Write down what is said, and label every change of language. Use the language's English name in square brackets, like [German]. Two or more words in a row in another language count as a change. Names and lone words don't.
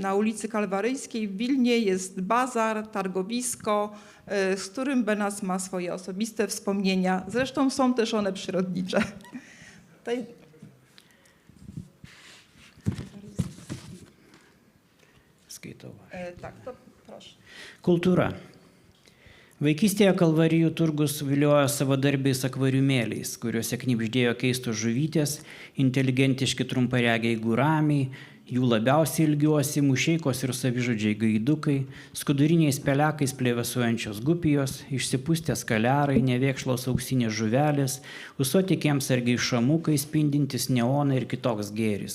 [Polish] Na ulicy Kalwaryjskiej w Wilnie jest bazar, targowisko, z którym Benass ma swoje osobiste wspomnienia. Zresztą są też one przyrodnicze. [Lithuanian] Skaitau. [Polish] Tak, to proszę. [Lithuanian] Kultūra. Vaikystėje Kalvarijų turgus viliojo savadarbiais akvariumėliais, kuriuose knibždėjo keistos žuvytės, inteligentiški trumparegiai guramiai, jų labiausiai ilgiuosi mušeikos ir savižudžiai gaidukai, skuduriniais pelekais plėvesuojančios gupijos, išsipūstę skalerai, nevėkšlos auksinės žuvelės, usotikiems argiai šamukai spindintis neoną ir kitoks gėris.